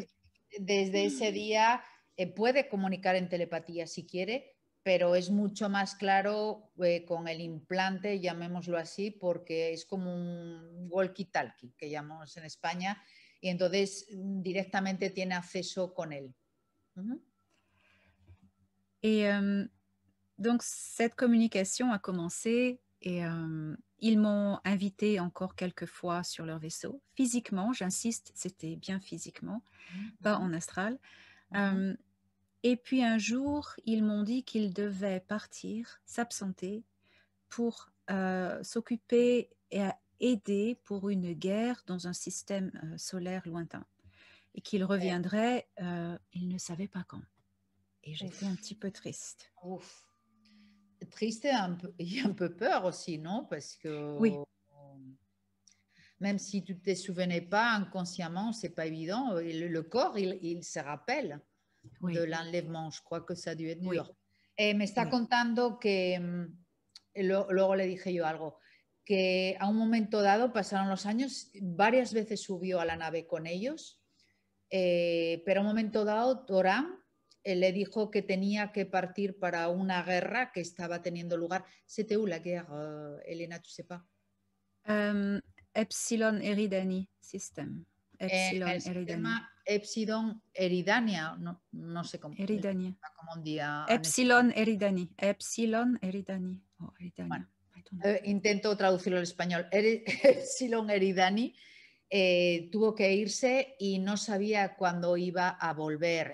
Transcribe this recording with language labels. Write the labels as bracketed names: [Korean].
[Spanish] que desde ese día puede comunicar en telepatía si quiere, pero es mucho más claro con el implante, llamémoslo así, porque es como un walkie-talkie, que llamamos en España, y entonces directamente tiene acceso con él. [French] Et donc, cette communication a commencé et ils m'ont invité encore quelques fois sur leur vaisseau. Physiquement, j'insiste, c'était bien physiquement, pas en astral. Et puis un jour, ils m'ont dit qu'ils devaient partir, s'absenter pour s'occuper et aider pour une guerre dans un système solaire lointain. Et qu'ils reviendraient, ils ne savaient pas quand. Et j'étais un petit peu triste. Ouf. Triste et un peu peur aussi, non? Parce que oui. Même si tu ne te souvenais pas inconsciemment, c'est pas évident. Le corps, il se rappelle de l'enlèvement. Je crois que ça a dû être dur. [Spanish] Me está contando que, luego le dije yo algo, que a un momento dado, pasaron los años, varias veces subió a la nave con ellos, pero a un momento dado, Torán le dijo que tenía que partir para una guerra que estaba teniendo lugar. [French] C'était où la guerre, Elena, tu sais pas? [English] Epsilon Eridani System. [Spanish] Epsilon el sistema Epsilon Eridania, no sé cómo. Eridania. Como un día Epsilon Eridani. Epsilon Eridani. Oh, Eridania. Bueno, intento traducirlo al español. Epsilon Eridani tuvo que irse y no sabía cuándo iba a volver.